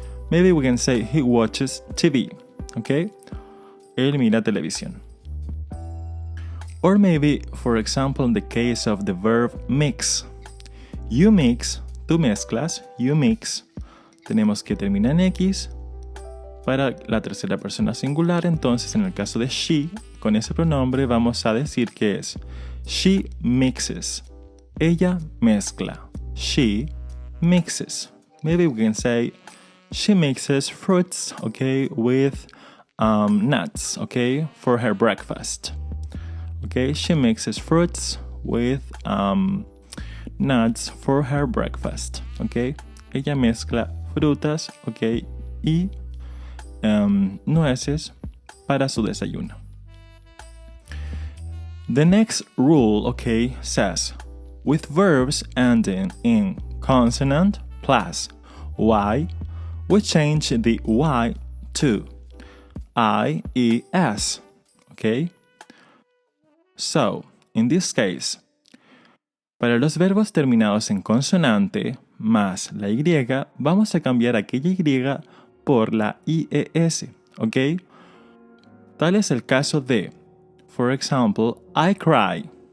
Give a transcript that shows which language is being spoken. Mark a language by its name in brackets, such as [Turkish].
[English] Maybe we can say he watches TV. ¿Ok? [Spanish] Él mira televisión. [English] Or maybe, for example, in the case of the verb mix. You mix, [Spanish] tú mezclas, [English] you mix. [Spanish] Tenemos que terminar en X para la tercera persona singular. Entonces, en el caso de she, con ese pronombre vamos a decir que es [English] she mixes. [Spanish] Ella mezcla. [English] She mixes. Maybe we can say she mixes fruits, okay, with nuts, okay, for her breakfast. Okay, she mixes fruits with nuts for her breakfast. [Spanish] Okay, ella mezcla frutas, okay, y nueces para su desayuno. [English] The next rule, okay, says with verbs ending in consonant plus y, we change the y to I-E-S, okay? [Spanish] So, in this case, para los verbos terminados en consonante más la y, vamos a cambiar aquella y por la IES, ¿ok? Tal es el caso de, [English] for example, I cry.